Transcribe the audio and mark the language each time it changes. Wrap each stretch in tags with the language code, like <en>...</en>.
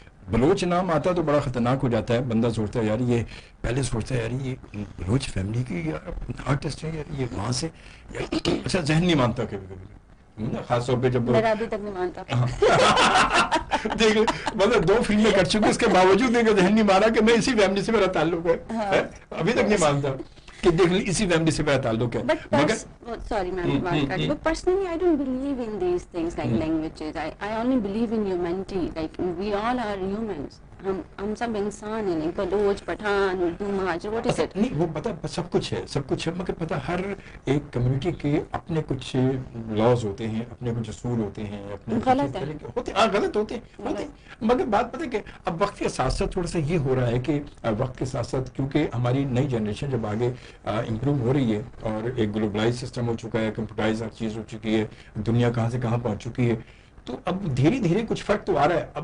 <ur>بلوچ نام آتا ہے تو بڑا خطرناک ہو جاتا ہے, بندہ سوچتا ہے یار یہ پہلے سوچتا ہے یار یہ بلوچ فیملی کی آرٹسٹ ہے, یار یہ وہاں سے, اچھا ذہن نہیں مانتا کبھی کبھی, خاص طور پہ جب میرا ابھی تک نہیں مانتا. دیکھ مطلب 2 فلمیں کر چکے, اس کے باوجود ذہن نہیں مانا کہ میں اسی فیملی سے میرا تعلق ہے, ابھی تک نہیں مانتا کہ دیکھ لیں اسی فیملی سے میرا تعلق ہے. مگر</ur> <en>sorry ma'am, but personally I don't believe in these things like languages. I only believe in humanity. Like we all are humans.</en> <ur>ہم سب انسان ہیں, بلوچ, پٹھان, اردو, مہاجر,</ur> <en>what is it?</en> <ur>نہیں وہ پتہ سب کچھ ہے, مگر پتہ ہر ایک کمیونٹی کے اپنے کچھ لاز ہوتے ہیں, اپنے کچھ اصول ہوتے ہیں, اپنے غلط ہوتے ہیں, مگر بات پتہ کہ اب وقت کے ساتھ ساتھ تھوڑا سا یہ ہو رہا ہے کہ وقت کے ساتھ ساتھ کیونکہ ہماری نئی جنریشن جب آگے امپروو ہو رہی ہے, اور ایک گلوبلائز سسٹم ہو چکا ہے, کمپیوٹرائز ہر چیز ہو چکی ہے, دنیا کہاں سے کہاں پہنچ چکی ہے, تو اب دھیرے دھیرے کچھ فرق تو آ رہا ہے.</ur>